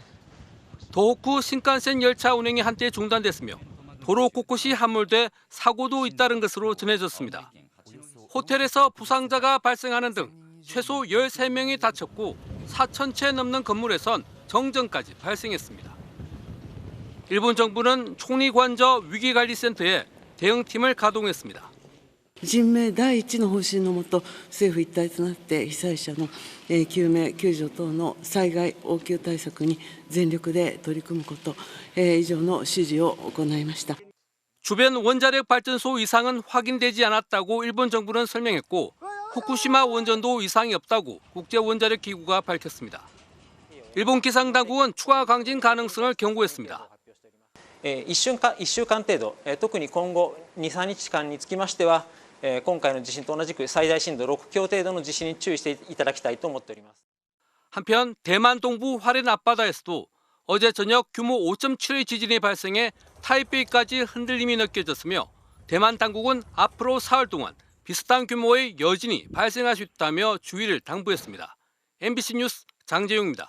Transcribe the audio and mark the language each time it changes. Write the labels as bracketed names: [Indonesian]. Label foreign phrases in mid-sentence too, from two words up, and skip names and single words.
[Korean] 도호쿠 신칸센 열차 운행이 한때 중단됐으며 도로 곳곳이 함몰돼 사고도 잇따른 것으로 전해졌습니다. 호텔에서 부상자가 발생하는 등 최소 13명이 다쳤고 4,000채 넘는 건물에선 정전까지 발생했습니다. 일본 정부는 총리관저 위기관리센터에 대응팀을 가동했습니다. [Japanese] 人命第一の方針のもと政府一体となって被災者の救命救助等の災害応急対策に全力で取り組むこと以上の指示を行いました。 [Korean] 주변 원자력 발전소 이상은 확인되지 않았다고 일본 정부는 설명했고 후쿠시마 원전도 이상이 없다고 국제원자력기구가 밝혔습니다. 일본 기상당국은 추가 강진 가능성을 경고했습니다. [Japanese] 1 週間程度、特に今後 2,3 日間につきましては今回の地震と同じく最大震度6強程度の地震に注意していただきたいと思っております。 [Korean] 한편 대만 동부 화롄 앞바다에서도 어제 저녁 규모 5.7의 지진이 발생해 타이베이까지 흔들림이 느껴졌으며 대만 당국은 앞으로 사흘 동안 비슷한 규모의 여진이 발생할 수 있다며 주의를 당부했습니다. MBC 뉴스 장재용입니다.